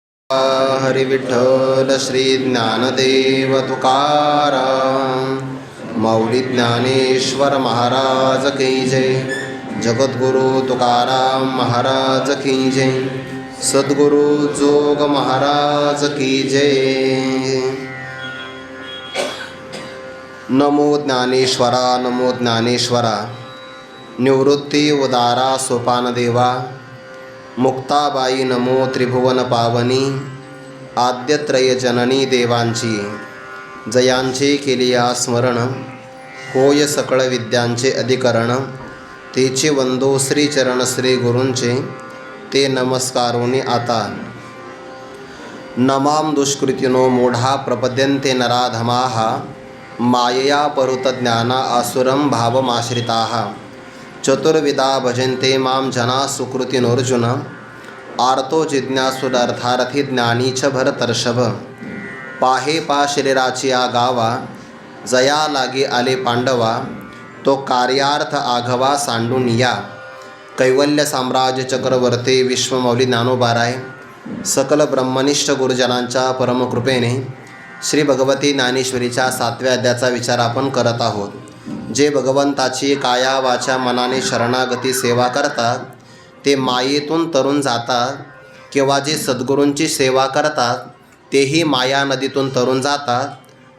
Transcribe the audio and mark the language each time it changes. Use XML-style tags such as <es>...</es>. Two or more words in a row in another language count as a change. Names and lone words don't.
<mr>हरी विठ्ठल श्री ज्ञानदेव तुकाराम माऊली ज्ञानेश्वर महाराज की जय। जगद्गुरु तुकाराम महाराज की जय। सद्गुरु जोग महाराज की जय। नमो ज्ञानेश्वरा नमो ज्ञानेश्वरा। निवृत्ती उदारा सोपान देवा। मुक्ताबाई नमो त्रिभुवन पावनी। आद्यत्रय जननी देवांची जयांचे केलिया स्मरण। होय सकळ विद्यांचे अधिकरण। तेचे वंदो श्रीचरण श्री गुरूंचे ते नमस्कारोनी आता।</mr> <sa>नमाम दुष्कृतिनो मूढा प्रपद्यन्ते नराधमाः। मायया परुत ज्ञाना आसुरं भावमाश्रिताः। चतुर्विधा भजन्ते मां जना सुकृतिनोर्जुन। आर्तो जिज्ञासुरर्थार्थी ज्ञानीच भरतर्षभ।</sa> <mr>पाहे पा शरीराची आ गावा। जया लागे आले पांडवा। तो कार्यार्थ आघवा सांडून या। कैवल्य साम्राज्य चक्रवर्ती विश्वमौली ज्ञानोबाराय सकल ब्रह्मनिष्ठ गुरुजनांच्या परमकृपेने श्री भगवती ज्ञानेश्वरीच्या 7व्या अध्यायाचा विचार आपण करत आहोत। जे भगवंताची काया वाचा मनाने शरणागती सेवा करतात ते मायेतून तरुण जातात, किंवा जे सद्गुरूंची सेवा करतात तेही माया नदीतून तरुण जातात।</mr>